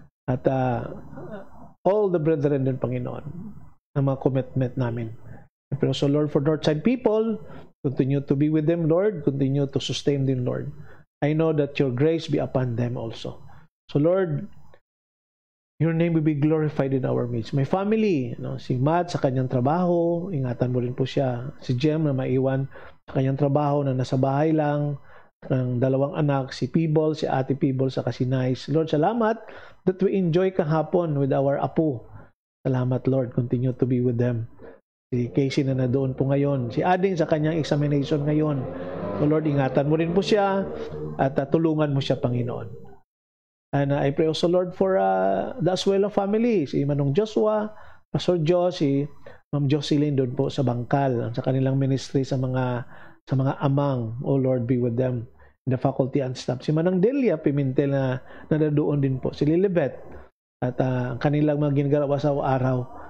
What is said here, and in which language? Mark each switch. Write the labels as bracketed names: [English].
[Filipino] At [English] all the brethren [Filipino] din, Panginoon, ang mga commitment namin. [English] I pray also, Lord, for Northside people, continue to be with them, Lord. Continue to sustain them, Lord. I know that your grace be upon them also. So, Lord, your name will be glorified in our midst. My family, [Filipino] si Matt sa kanyang trabaho, ingatan mo rin po siya. Si Jem na maiwan sa kanyang trabaho na nasa bahay lang, ng 2 anak, si Peeble, si Ate Peeble, sa si Nice. [English] Lord, [Filipino] salamat [English] that we enjoy [Filipino] kahapon [English] with our apo. [Filipino] Salamat, [English] Lord. Continue to be with them. [Filipino] Si Casey na doon po ngayon. Si Ading sa kanyang examination ngayon. [English] So Lord, [Filipino] ingatan mo rin po siya at tulungan mo siya, Panginoon. [English] And I pray also, Lord, for the Asuelo family. Si Manong Joshua, [Filipino] Pastor Josie, Ma'am Jocelyn doon po sa Bangkal, sa kanilang ministry sa mga amang. [English] Oh Lord, be with them in the faculty and staff. [Filipino] Si Manang Delia Pimentel na nandoon din po. Si Lilibet at ang kanilang mga ginagawa sa araw.